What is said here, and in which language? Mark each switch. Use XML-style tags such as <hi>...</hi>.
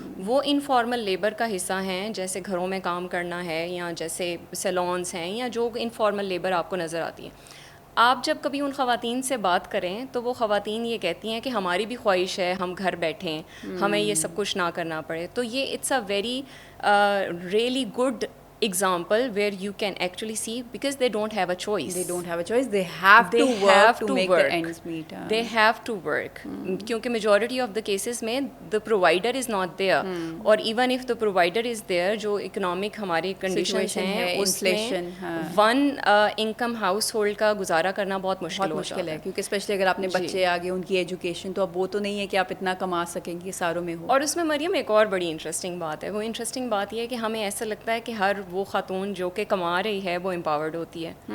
<ur>وہ informal labour کا حصہ ہیں, جیسے گھروں میں کام کرنا ہے یا جیسے سیلونس ہیں یا جو انفارمل لیبر آپ کو نظر آتی ہے. آپ جب کبھی ان خواتین سے بات کریں تو وہ خواتین یہ کہتی ہیں کہ ہماری بھی خواہش ہے ہم گھر بیٹھیں, ہمیں یہ سب کچھ نہ کرنا پڑے.</ur> <en>تو یہ it's a very really good example where you can actually see, because they don't have a choice. They don't have a choice. They have to work to make the ends meet. They have to work. کیونکہ majority of the cases میں the provider is not there.</en> <ur>اور</ur> <en>even if the provider is there,</en> <ur>جو economic ہماری conditions ہیں اس میں</ur> <en>one income household</en> <ur>کا گزارا کرنا بہت مشکل ہے, کیونکہ اسپیشلی اگر آپ نے بچے آگے ان کی ایجوکیشن, تو اب وہ تو نہیں ہے کہ آپ اتنا کما سکیں گے ساروں میں ہو. اور اس میں مریم ایک اور بڑی انٹرسٹنگ بات ہے, وہ انٹرسٹنگ بات یہ ہے کہ ہمیں ایسا لگتا ہے کہ ہر وہ خاتون جو کہ کما رہی ہے وہ امپاورڈ ہوتی ہے.</ur>